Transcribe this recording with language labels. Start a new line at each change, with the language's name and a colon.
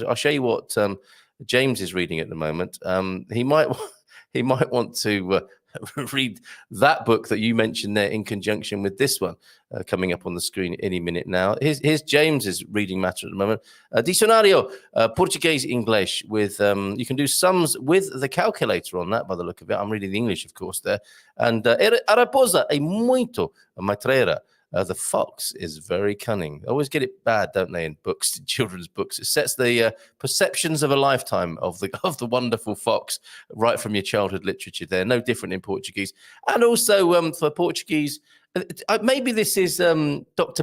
English: I'll show you what James is reading at the moment. He might want to read that book that you mentioned there in conjunction with this one coming up on the screen any minute now. Here's James's reading matter at the moment. Dicionario Portuguese English with you can do sums with the calculator on that by the look of it. I'm reading the English, of course, there.
Portuguese: And a raposa é muito matreira.
English: The fox is very cunning. They always get it bad, don't they, in books, in children's books. It sets the perceptions of a lifetime of the wonderful fox right from your childhood literature there. No different in Portuguese. And also for Portuguese, maybe this is Dr.